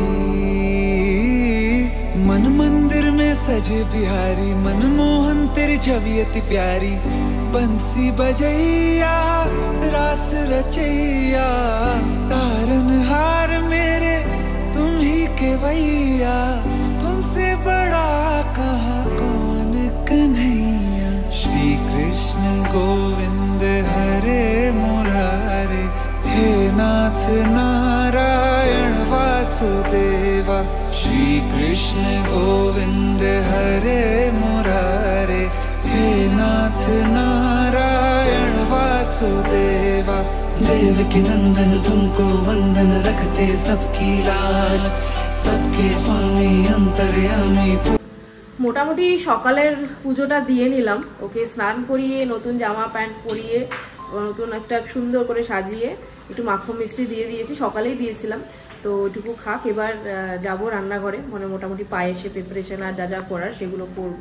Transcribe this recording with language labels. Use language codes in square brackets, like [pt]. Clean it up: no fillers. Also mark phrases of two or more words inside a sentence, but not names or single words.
[hi] मन मंदिर में सजे बिहारी, मनमोहन तेरी छवि अति प्यारी। बंसी बजैया रास रचैया, तारनहार मेरे तुम ही केवैया। तुमसे बड़ा कहाँ कौन कन्हैया। [sa] श्री कृष्ण गोविंद हरे मुरारे, हे नाथ नारायण वासुदेवा, श्री कृष्ण गोविंद हरे मुरारे, हे नाथ नारायण वासुदेवा। [hi] देवकी नंदन तुमको वंदन रखते सबकी लाज, सबके स्वामी अंतर्यामी। [bn] মোটামুটি সকালের পুজোটা দিয়ে নিলাম। ওকে স্নান করিয়ে নতুন জামা প্যান্ট পরিয়ে নতুন একটা সুন্দর করে সাজিয়ে একটু মাখন মিষ্টি দিয়ে দিয়েছি, সকালেই দিয়েছিলাম। তো ওইটুকু খাক। এবার যাবো রান্নাঘরে, মানে মোটামুটি পায়েসে প্রিপারেশন আর যা করার সেগুলো করবো।